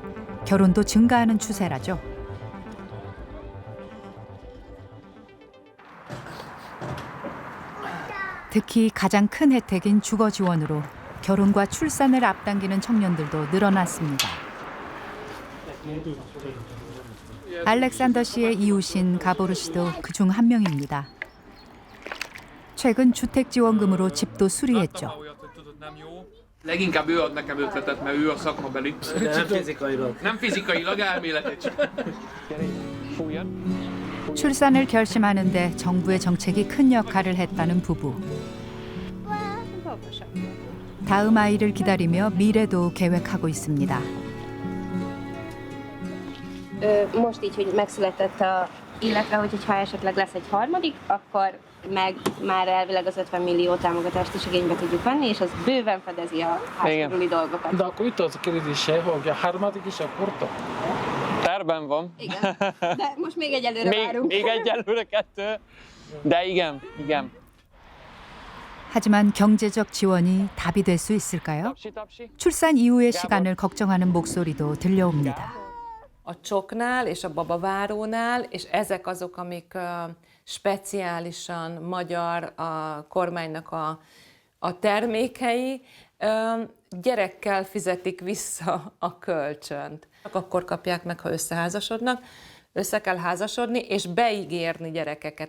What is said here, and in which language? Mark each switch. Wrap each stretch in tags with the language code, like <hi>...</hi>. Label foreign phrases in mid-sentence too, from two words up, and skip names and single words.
<ko>결혼도 증가하는 추세라죠. 특히 가장 큰 혜택인 주거 지원으로 결혼과 출산을 앞당기는 청년들도 늘어났습니다. 알렉산더 씨의 이웃인 가보르 씨도 그중 한 명입니다. 최근 주택지원금으로 집도 수리했죠.</ko> <hu>Leginkább ő ad nekem ötletet, mert ő a szakmabeli. Nem fizikailag, elméletileg.</hu> <ko>출산을 결심하는데 정부의 정책이 큰 역할을 했다는 부부. 다음 아이를 기다리며 미래도 계획하고 있습니다.</ko> <hu>Most így, hogy megszületett illetve hogyha esetleg lesz egy harmadik, akkor meg már elvileg az 50 millió támogatást is igénybe tudjuk venni, és az bőven fedezi a házkörüli dolgokat. De akkor itt az a kérdése, hogy a harmadik is a kurta? Terben van. Igen, de most még egyelőre várunk. Még egyelőre 2, de igen.</hu> <ko>하지만 경제적 지원이 답이 될 수 있을까요? 출산 이후의 시간을 걱정하는 목소리도 들려옵니다.</ko> <hu>A csoknál és a babavárónál, és ezek azok, amik speciálisan magyar a kormánynak a termékei, gyerekkel fizetik vissza a kölcsönt. Akkor kapják meg, ha összeházasodnak, össze kell házasodni, és beígérni gyerekeket.</hu>